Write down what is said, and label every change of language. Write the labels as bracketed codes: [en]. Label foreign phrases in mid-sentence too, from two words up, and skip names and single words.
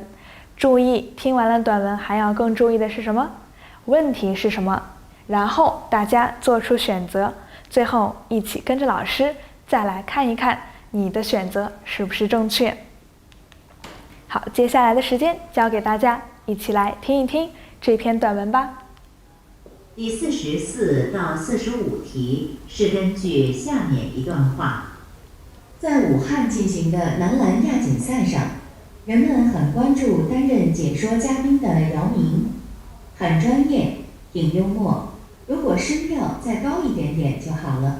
[zh] 注意，听完了短文還要更注意的是什麼？問題是什麼？然後大家做出選擇，最後一起跟着老師再來看一看你的選擇是不是正確。好，接下來的时间交給大家，一起來聽一聽這篇短文吧。第44到45題是根據下面一段話。在武漢進行的男籃亞錦賽上，人們很關注擔任解說嘉賓的姚明，很專業，挺幽默，如果聲調再高一點點就好了。